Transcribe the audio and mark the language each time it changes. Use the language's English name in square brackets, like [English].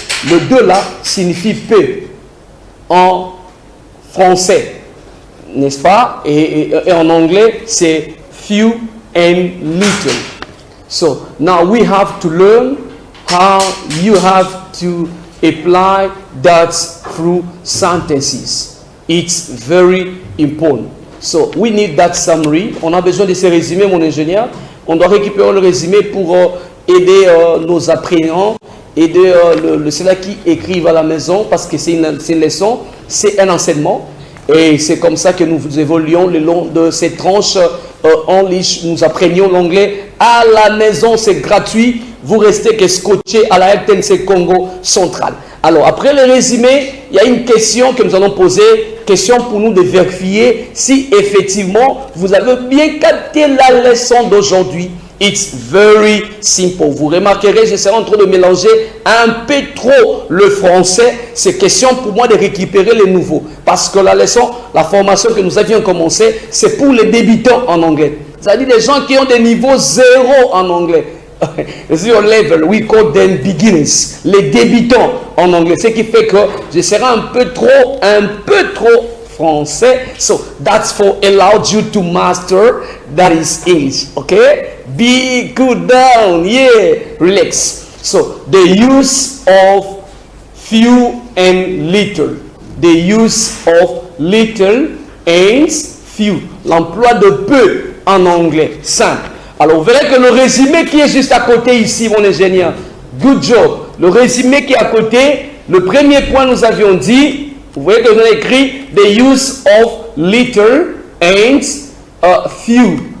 [French] Le 2 là signifie peu en français, n'est-ce pas? Et en anglais, c'est few and little. [English] So, now we have to learn how you have to apply that through sentences. It's very important. So, we need that summary. [French] On a besoin de ces résumés, mon ingénieur. On doit récupérer le résumé pour aider nos apprenants, aider ceux-là qui écrivent à la maison, parce que c'est une leçon, c'est un enseignement. Et c'est comme ça que nous évoluons le long de ces tranches en ligne. Nous apprenions l'anglais à la maison, c'est gratuit. Vous restez que scotché à la RTNC Congo central. Alors, après le résumé, il y a une question que nous allons poser. Question pour nous de vérifier si effectivement vous avez bien capté la leçon d'aujourd'hui. [English] It's very simple. [French] Vous remarquerez, je serai en train de mélanger un peu trop le français. C'est question pour moi de récupérer les nouveaux. Parce que la leçon, la formation que nous avions commencé, c'est pour les débutants en anglais. C'est-à-dire des gens qui ont des niveaux 0 en anglais. [English] Zero level, we call them beginners. [French] Les débutants en anglais. Ce qui fait que je serai un peu trop français. [English] So that's for allowed you to master that is English. Okay? Be good down. Yeah. Relax. So the use of few and little. The use of little and few. [French] L'emploi de peu en anglais. Simple. Alors, vous verrez que le résumé qui est juste à côté ici, mon ingénieur, [English] good job. [French] Le résumé qui est à côté, le premier point nous avions dit, vous voyez que nous avons écrit [English] the use of little and few.